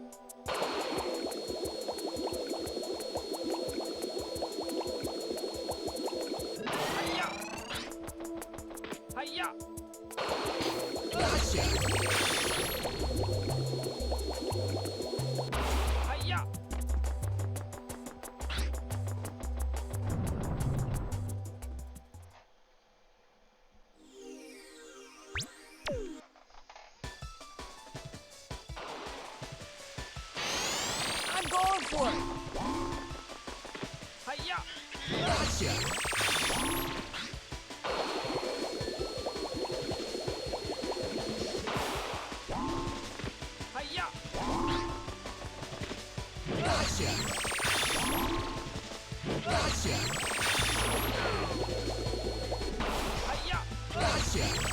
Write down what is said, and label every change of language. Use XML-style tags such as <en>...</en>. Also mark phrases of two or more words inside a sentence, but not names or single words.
<en>Hiya! Hiya! Gotcha! Hiya! I'm going for it! Hiya! Gotcha! Hiya! Gotcha! Gotcha! Hiya! Gotcha!</en>